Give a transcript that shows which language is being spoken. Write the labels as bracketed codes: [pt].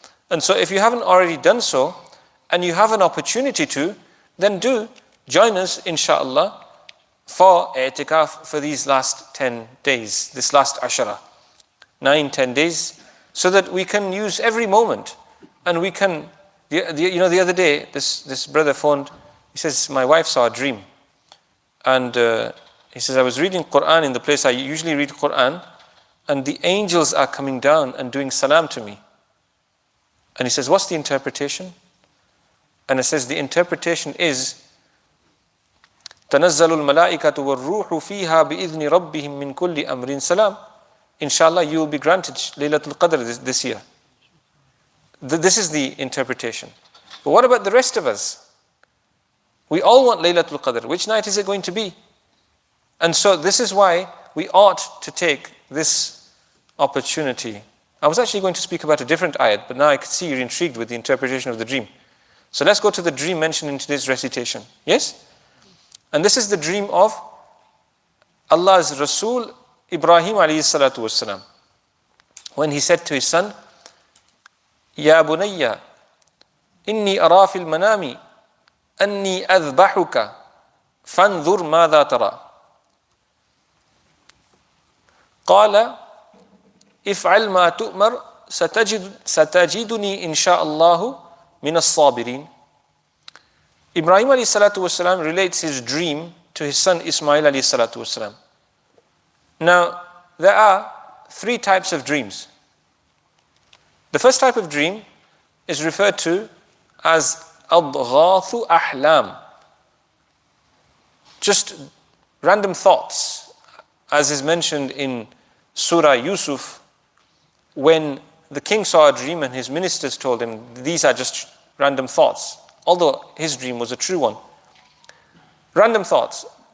[en] And so if you haven't already done so, and you have an opportunity to, then do join us, insha'Allah, for i'tikaf for these last 10 days, this last Ashura, 9-10 days, so that we can use every moment, and we can, the other day, this brother phoned, he says, my wife saw a dream, and he says, I was reading Quran in the place I usually read Quran, and the angels are coming down and doing salam to me. And he says, what's the interpretation? And it says, the interpretation is, [ar] تَنَزَّلُ الْمَلَائِكَةُ وَالرُّوحُ فِيهَا بِإِذْنِ رَبِّهِمْ مِنْ كُلِّ أَمْرٍ سَلَامٍ. [en] Inshallah, you will be granted Laylatul Qadr this year. This is the interpretation. But what about the rest of us? We all want Laylatul Qadr. Which night is it going to be? And so this is why we ought to take this opportunity. I was actually going to speak about a different ayat, but now I can see you're intrigued with the interpretation of the dream. So let's go to the dream mentioned in today's recitation. Yes? And this is the dream of Allah's Rasul Ibrahim alayhi salatu wassalam, when he said to his son, [ar] Ya bunayya, inni ara fil manami, anni adhbahuka, fanzur madha tara. قال افعل ما تؤمر ستجدني إن شاء الله من الصابرين. [en] Ibrahim alayhi salatu wasalam relates his dream to his son Ismail alayhi salatu wasalam. Now, there are 3 types of dreams. The first type of dream is referred to as adghathu ahlam, just random thoughts, as is mentioned in Surah Yusuf, when the king saw a dream and his ministers told him, these are just random thoughts, although his dream was a true one. Random thoughts.